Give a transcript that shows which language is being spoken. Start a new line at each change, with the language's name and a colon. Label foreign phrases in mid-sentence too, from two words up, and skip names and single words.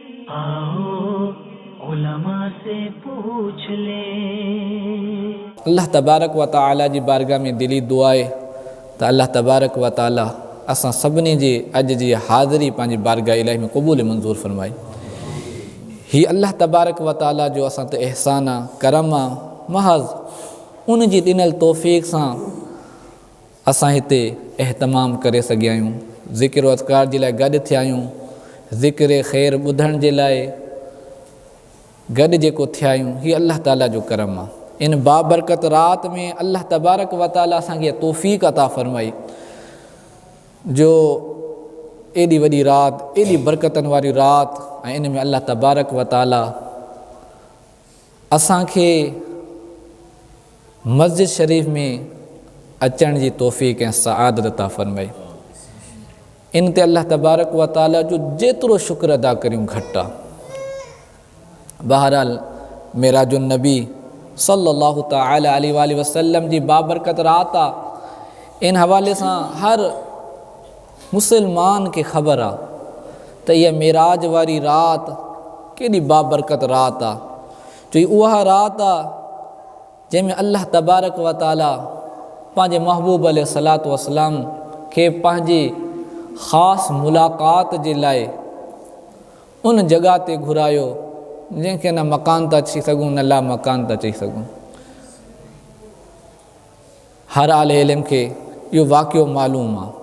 Urdu: آؤ علما سے پوچھ لے.
Arabic: الله تبارك وتعالى
Sindhi: जी बारगाह में दिली दुआ आहे त
Arabic: الله تبارك وتعالى
Sindhi: असां सभिनी जी अॼु जी हाज़िरी पंहिंजी बारगाह इलाही में क़बूल मंज़ूर फरमाए। हीअ
Arabic: الله تبارك وتعالى
Sindhi: जो असां ते एहसान आहे, करम आहे, महज़ उन जी ॾिनल तौफ़ीक़ सां असां हिते एहतमाम करे सघिया आहियूं, ज़िक्र अज़कार जे लाइ गॾु थिया आहियूं, ज़िक्र ख़ैर ॿुधण जे लाइ गॾु जेको थिया आहियूं, हीअ अल्लाह ताला जो करम आहे। इन बाबरकत रात में
Arabic: الله تبارك وتعالى
Sindhi: असांखे तौफ़ीक़ अता फ़रमाई जो एॾी वॾी राति, एॾी बरकतनि वारी राति, ऐं इन में
Arabic: الله تبارك وتعالى
Sindhi: असांखे मस्जिद शरीफ़ में अचण जी तौफ़ीक़ ऐं सआदत अता फ़रमाई। इन ते
Arabic: الله تبارك وتعالى
Sindhi: जो जेतिरो शुक्र अदा करियूं घटि आहे। बहरहाल
Arabic: معراج النبي صلى الله تعالى عليه وسلم
Sindhi: जी बाबरकत रात आहे। इन हवाले सां हर मुसलमान खे ख़बर आहे त इहा मेराज वारी राति केॾी बाबरकत राति आहे, जो उहा राति आहे जंहिंमें
Arabic: الله تبارك وتعالى
Sindhi: पंहिंजे महबूब
Arabic: عليه الصلاة والسلام
Sindhi: खे पंहिंजी ख़ासि मुलाक़ात जे लाइ उन जॻह ते घुरायो जंहिंखे न मकान था चई सघूं न
Arabic: لا مكان
Sindhi: था चई सघूं। हर आले इल्म खे इहो वाक़ियो मालूम आहे।